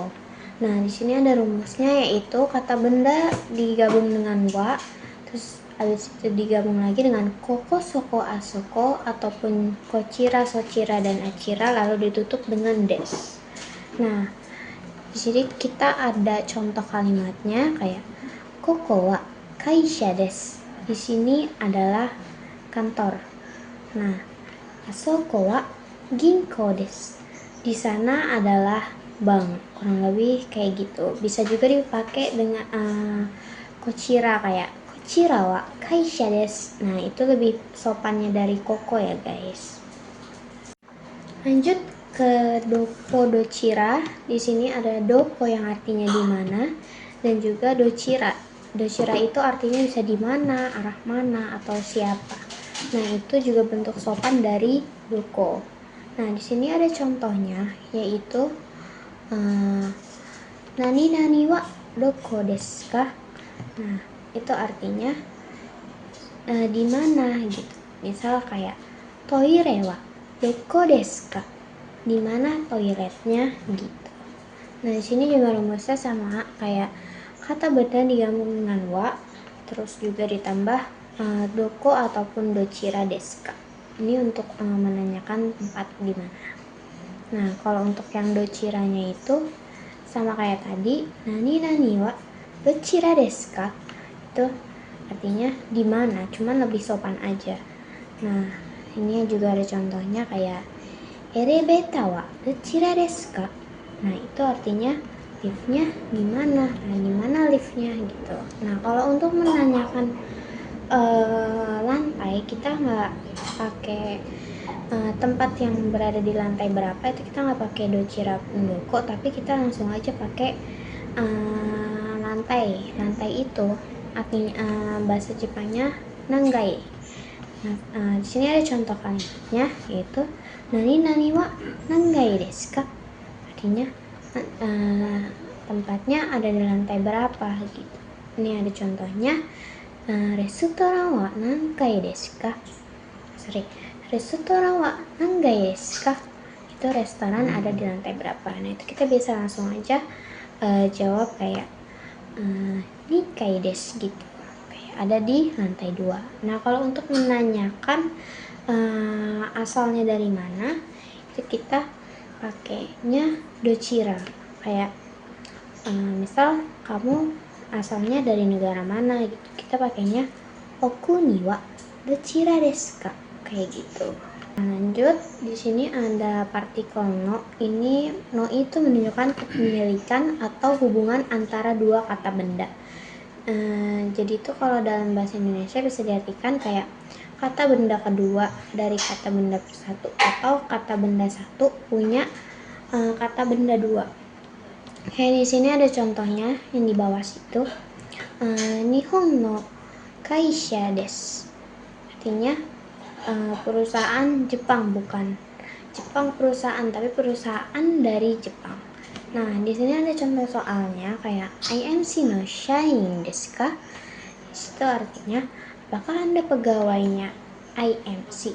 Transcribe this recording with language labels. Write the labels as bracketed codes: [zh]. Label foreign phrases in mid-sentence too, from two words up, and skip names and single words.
[id] Nah, di sini ada rumusnya, yaitu kata benda digabung dengan wa, terus habis itu digabung lagi dengan [ja] ここ、そこ、あそこ, [id] ataupun [ja] こちら、そちら, [id] dan achira, lalu ditutup dengan des. Nah, di sini kita ada contoh kalimatnya kayak [ja] ここは会社です. [id] Di sini adalah kantor. Nah, [ja] あそこは銀行です. [id] Di sana adalah bank. Kurang lebih kayak gitu. Bisa juga dipakai dengan kochira kayak [ja] こちらは会社です. [id] Nah, itu lebih sopannya dari koko ya guys. Lanjut ke [ja] どこ どちら. [id] Di sini ada doko yang artinya di mana, dan juga dochira. Dochira itu artinya bisa di mana, arah mana, atau siapa. Nah, itu juga bentuk sopan dari doko. Nah, di sini ada contohnya, yaitu [ja] 何々はどこですか? [id] Nah, itu artinya di mana gitu. Misal kayak [ja] トイレはどこですか? [id] di mana toiletnya gitu. Nah, di sini juga rumusnya sama kayak kata benda digabung dengan wa, terus juga ditambah doko ataupun [ja] どちらですか. [id] Ini untuk menanyakan tempat di mana. Nah, kalau untuk yang dochiranya itu sama kayak tadi, [ja] 何々はどちらですか. [id] Itu artinya di mana, cuman lebih sopan aja. Nah, ini juga ada contohnya kayak [ja] エレベーターはどちらですか. [id] Nah, itu artinya liftnya di mana? Nah, di mana liftnya gitu. Nah, kalau untuk menanyakan lantai, kita nggak pakai tempat yang berada di lantai berapa, itu kita nggak pakai [ja] どちら どこ, [id] tapi kita langsung aja pakai lantai itu artinya bahasa Jepangnya nangai. Nah, di sini ada contoh kalimatnya yaitu [ja] 何々は何階ですか, [id] artinya tempatnya ada di lantai berapa gitu. Ini ada contohnya, [ja] レストランは何階ですか. レストランは何階ですか, [id] itu restoran ada di lantai berapa. Nah, itu kita bisa langsung aja jawab kayak [ja] 二階です [id] gitu, kayak ada di lantai 2. Nah, kalau untuk menanyakan asalnya dari mana, itu kita pakainya dochira. Kayak misal kamu asalnya dari negara mana gitu, kita pakainya [ja] お国はどちらですか, [id] kayak gitu. Nah, lanjut, di sini ada partikel no. Ini no itu menunjukkan kepemilikan atau hubungan antara dua kata benda. Jadi itu kalau dalam bahasa Indonesia bisa diartikan kayak kata benda kedua dari kata benda satu, atau kata benda satu punya kata benda dua. Kayak di sini ada contohnya yang di bawah situ. [ja] 日本の会社です, [id] artinya perusahaan Jepang, bukan Jepang perusahaan, tapi perusahaan dari Jepang. Nah, di sini ada contoh soalnya kayak [ja] IMCの社員ですか? [id] Itu artinya apakah Anda pegawainya IMC?